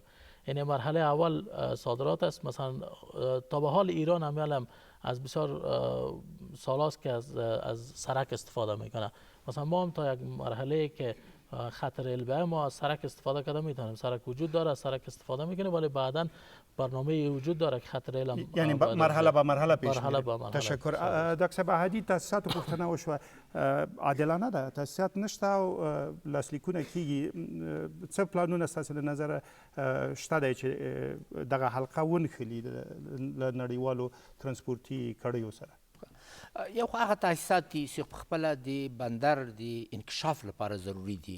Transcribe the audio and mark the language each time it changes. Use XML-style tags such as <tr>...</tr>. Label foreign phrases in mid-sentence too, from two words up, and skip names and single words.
<fa>یعنی مرحله اول صادرات است. مثلا تا به حال ایران هم از بسیار سالاست که از سرک استفاده میکنه. مثلا ما هم تا یک مرحله که خط ریل به ما از سرک استفاده کرده میتونیم. سرک وجود داره، از سرک استفاده میکنیم، ولی بعداً برنامه وجود داره که خط ریل هم یعنی مرحله به مرحله پیش میره. تشکر.</fa> <ps>دکتر بهادی تاسیسات پوښتنه وشوه عادلانه ده، تاسیسات نشته او لاسلیکونه کیږي. څه پلانونه ستاسو له نظره شته دی چې دغه حلقه ونښلي له نړیوالو ترانسپورتي کړیو سره؟ یو خو هغه تاسیسات دي چې پخپله د بندر د انکشاف لپاره ضروري دي</ps>